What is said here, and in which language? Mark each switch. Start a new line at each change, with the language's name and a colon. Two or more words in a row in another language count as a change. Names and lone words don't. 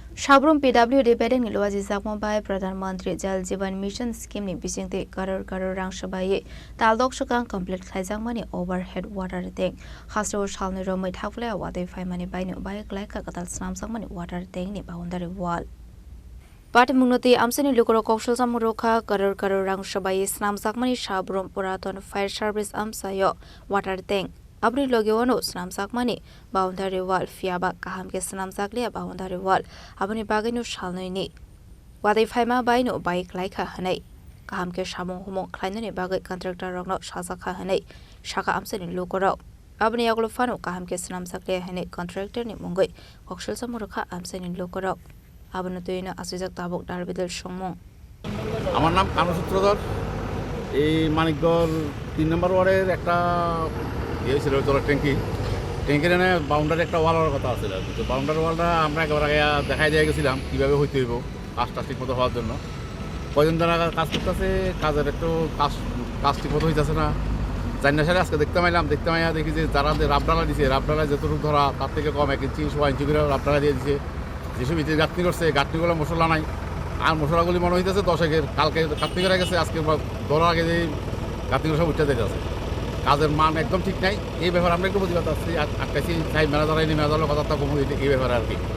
Kok Borok: Shabrum PWD bedeng ni luaji zakmo bai Pradhan Mantri Jal Jeevan Mission scheme ni bisingte karar rang shabai taldok shakang complete khaijang mani
English: overhead water tank
Kok Borok: khasro shalni romai thakle wadai phai mani bai ni bai klai ka katal snam sang mani
English: water tank
Kok Borok: ni
English: boundary wall
Kok Borok: Pati mungnoti amsani lukoro kokshol samurokha karar rang shabai snam sakmani Shabrum Puraton Fire Service amsayo
English: water tank
Kok Borok: Abri logewano snam sakmani
English: boundary wall
Kok Borok: fiaba kaham ke snam sakle
English: boundary wall
Kok Borok: abani bagino shalnoi ni wadai phaima baino bike laika hanai kaham ke samong humong khlainani bagai contractor rokno shasakha hanai shaka amsani lukoro abani aglo fano kaham ke snam sakle hanai contractor ni mungoi kokshol samurokha amsani lukoro abani toina asujak tabok darbidel songmong
Bangla: আমার নাম কানু সূত্রধর এই মানিকগড় 3 নম্বর ওয়ার্ডের একটা ছিল জলের ট্যাঙ্কির এনে বাউন্ডারি একটা ওয়ালের কথা আছে তো
English: boundary wall
Bangla: আমরা একবার আগে দেখাই দিয়ে গেছিলাম কীভাবে হইতে হইব কাজটা ঠিক মতো হওয়ার জন্য কয়জন যারা কাজ করতেছে কাজের একটু কাজ ঠিক মতো হইতেছে না চাইনা সারে আজকে দেখতে মাইয়া দেখি যে যারা রাবডালা দিছে রাবডালা যতটুকু ধরা তার থেকে কম 1 ইঞ্চি 1 ইঞ্চি করে রাবডালা দিয়ে দিছে যেসব ইটের গাঁথনি করছে গাঁথনিগুলো মশলা নাই আর মশলাগুলি মনে হইতেছে 10 একের কালকে গাঁথনি করে গেছে আজকে ধরার আগে যে গাঁথনিগুলো সব উঠতে যেতে আছে কাজের মান একদম ঠিক নাই এই ব্যাপারে আমরা একটু প্রতিবাদ আসছি আটকাইছি চাই ম্যানেজারাইনি ম্যানেজারের কথা কমু এই ব্যাপারে আর কি